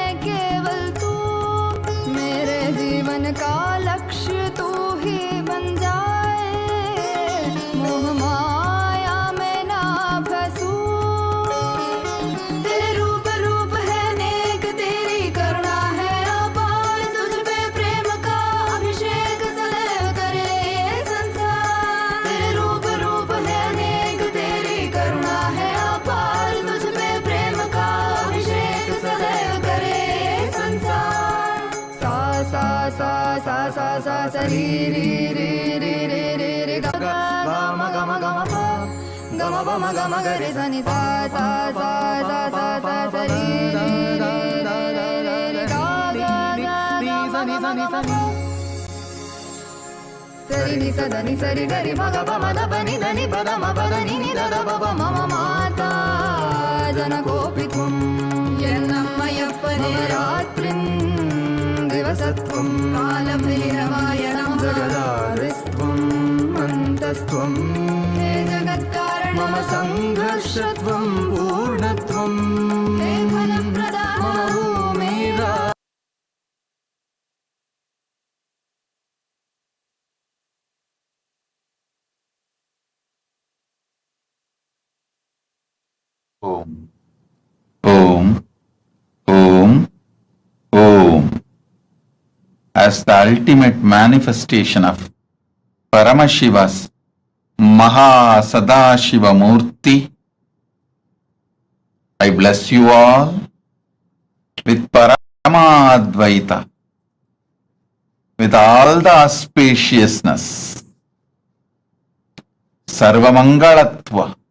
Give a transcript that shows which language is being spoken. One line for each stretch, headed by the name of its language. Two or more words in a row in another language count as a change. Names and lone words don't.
Hindi: केवल तू मेरे जीवन का लक्ष्य तू ही बन जाए मोह माया में ना फंसूं तेरे रूप रूप है नेक तेरी करुणा है अपार तुझ पे प्रेम का अभिषेक सदैव करे ये संसार तेरे रूप रूप है नेक तेरी करुणा है अपार तुझ पे प्रेम का अभिषेक सदैव करे ये संसार सा सा सा सा सा सा सा री री री री री री री ग ग म ग म ग म प ग म प म ग म ग रे सा नि सा सा सा सा सा सा सा री री री री री री री ग ग ग ग म ग म ग म प सरि नि स द नि सरि ग रि म ग प म द प नि द नि प द म प द नि नि द द प प म म
Sanskrit: माता जनकोऽपि त्वं यन्नम्मयप्पने रात्रिं दिवसत्वं कालभैरवाय नमः जगदादिस्त्वम् अन्तस्त्वं हे जगत्कारण मम संघर्षत्वं पूर्णत्वं हे फलप्रदा मम भूमिरा Om. Om. Om. Om.
English: As the ultimate manifestation of Paramashiva's MahaSadashiva Murthy, I bless you all with Paramadvaita, with all the auspiciousness, Sarvamangalatva.